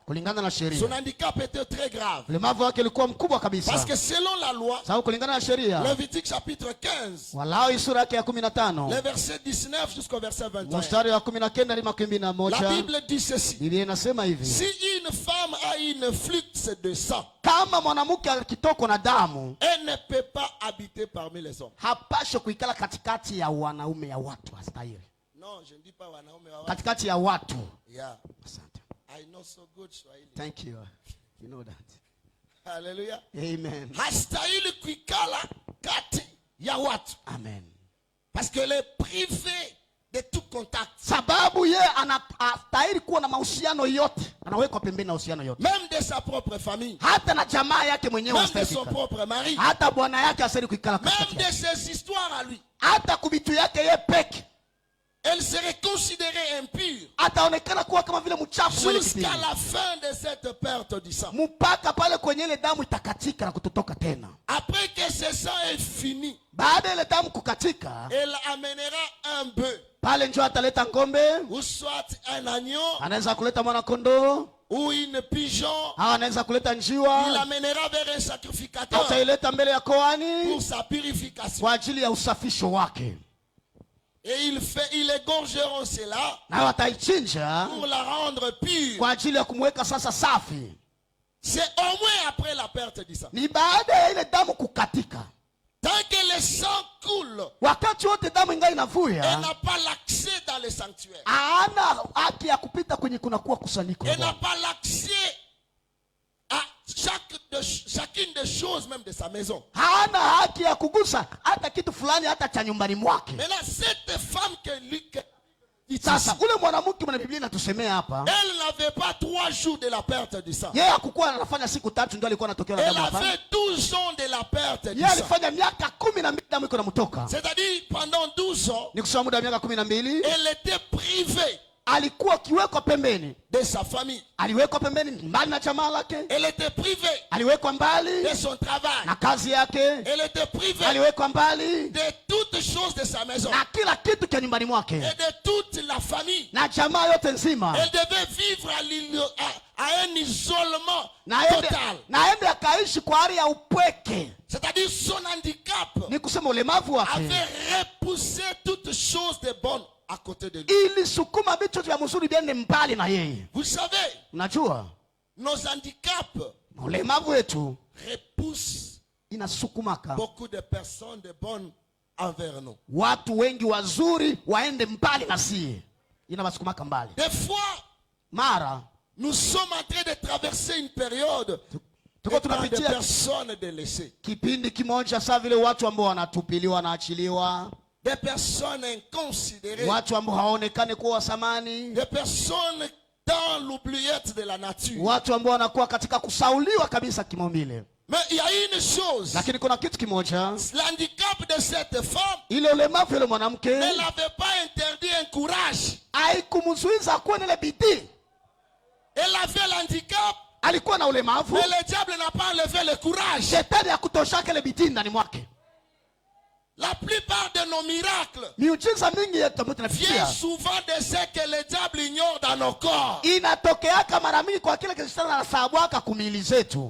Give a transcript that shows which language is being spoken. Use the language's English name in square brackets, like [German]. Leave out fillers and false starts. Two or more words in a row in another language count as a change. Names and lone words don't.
[French] Son handicap était très grave. Parce que selon la loi, Lévitique chapitre 15, le verset 19 jusqu'au verset 21, la Bible dit ceci: si une femme a une flux de sang, elle ne peut pas habiter parmi les hommes. Non, je ne dis pas [Swahili] wanaume wa watu. [English] Yeah. I know so good Swahili. Thank you. You know that. Hallelujah. Amen. [Swahili] Hastahili kuikala kati ya watu. Amen. [French] Parce que les privés de tout contact. [Swahili] Sababu ye anastahili kuwa na mahusiano yote. Anawekwa pembeni na mahusiano yote. [French] Même de sa propre famille. [Swahili] Hata na jamaa yake mwenyewe. [French] Même de son propre mari. [Swahili] Hata bwana yake asili kuikala katikati. [French] Même de ses histoires à lui. [Swahili] Hata kubitu yake ye peke. [French] elle serait considérée impure [Swahili] ataonekana kuwa kama vile mchafu mwele [French] jusqu'à [Swahili] kipindi. [French] la fin de cette perte du sang. [Swahili] Mpaka pale kwenye ile damu itakatika na kutotoka tena. [French] Après que ce sang est fini, [Swahili] Baada ile damu kukatika, [French] elle amènera un bœuf, [Swahili] pale njoo ataleta ngombe, [French] ou soit un agneau, [Swahili] anaweza kuleta mwana kondoo, [French] ou une pigeon. [Swahili] au anaweza kuleta [French] Il [Swahili] njiwa, [French] l'amènera vers un sacrificateur [Swahili] ataileta mbele ya koani [French] pour sa purification. [Swahili] kwa ajili ya usafisho wake. [French] Et ils égorgeront cela [Swahili] Na wataichinja [French] pour la rendre pure. [Swahili] kwa ajili ya kumweka sasa safi. [French] C'est au moins après la perte du sang. [Swahili] Ni baada ya ile damu kukatika. [French] Tant que le sang coule, [Swahili] Wakati wote damu ingali [French] elle [Swahili] inavuja, [French] n'a pas l'accès dans le sanctuaire. [Swahili] hana haki ya kupita kwenye kunakuwa kusanyiko la [French] Elle n'a [Swahili] Bwana. [French] pas l'accès à chacune des choses même de sa maison. [Swahili] Hana haki ya kugusa hata kitu fulani hata cha nyumbani mwake. [French] Maintenant, cette femme que Luc dit [Swahili] Sasa [French] ici, [Swahili] ule mwanamke mwana Biblia inatusemea hapa, [French] elle n'avait pas 3 jours de la perte du sang. [Swahili] yeye hakukuwa anafanya siku 3 ndio alikuwa anatokea na [French] Elle [Swahili] damu hapa. [French] avait 12 ans de la perte du [Swahili] Yeye [French] sang. [Swahili] alifanya miaka 12 damu iko namtoka. [French] C'est-à-dire, pendant 12 ans, [Swahili] Ni kusema muda wa miaka 12 [French] elle était privée [Swahili] alikuwa akiwekwa pembeni. [French] de sa famille. [Swahili] Aliwekwa pembeni mbali na jamaa lake, [French] Elle était privée [Swahili] aliwekwa mbali [French] de son travail. [Swahili] na kazi yake, [French] Elle était privée [Swahili] aliwekwa mbali [French] de toutes choses de sa maison [Swahili] na kila kitu cha nyumbani mwake [French] et de toute la famille. [Swahili] na jamaa yote nzima, [French] Elle devait vivre à un isolement [Swahili] na aende akaishi kwa hali ya upweke. [French] C'est-à-dire son handicap [Swahili] Ni kusema ulemavu wake [French] avait repoussé toutes choses de bonnes à côté de lui. [Swahili] ilisukuma vitu vya mzuri viende mbali na yeye. [French] Vous savez, [Swahili] Unajua [French] nos handicaps [Swahili] ulemavu wetu [French] repoussent [Swahili] inasukumaka [French] beaucoup de personnes de bonnes envers nous. [Swahili] watu wengi wazuri waende mbali na sie, inawasukumaka mbali. [French] Des fois, [Swahili] Mara [French] nous sommes en train de traverser une période [Swahili] tuko [French] de tant de [Swahili] tunapitia [French] personnes délaissées, [Swahili] kipindi kimoja saa vile watu ambao wanatupiliwa wanaachiliwa, [French] des personnes inconsidérées, [Swahili] watu ambao hawaonekane kuwa wa thamani, [French] des personnes dans l'oubliette de la nature. [Swahili] watu ambao wanakuwa katika kusauliwa kabisa kimaumbile. [French] Mais il y a une chose, [Swahili] Lakini kuna kitu kimoja, [French] l'handicap de cette femme [Swahili] ile ulemavu ile mwanamke [French] ne l'avait pas interdit un courage. [Swahili] haikumzuiza kuwa na ile bidii. [French] Elle avait l'handicap, [Swahili] Alikuwa na ulemavu, [French] mais le diable n'a pas enlevé le courage. [Swahili] shetani hakutoshaka ile bidii ndani mwake. [French] La plupart de nos miracles [Swahili] Miujiza mingi yetu ambayo [French] viennent [Swahili] tunafikia [French] souvent de ce que le diable ignore dans nos corps. [Swahili] inatokeaka mara mingi kwa kile kishetani anasabwaka kumili zetu.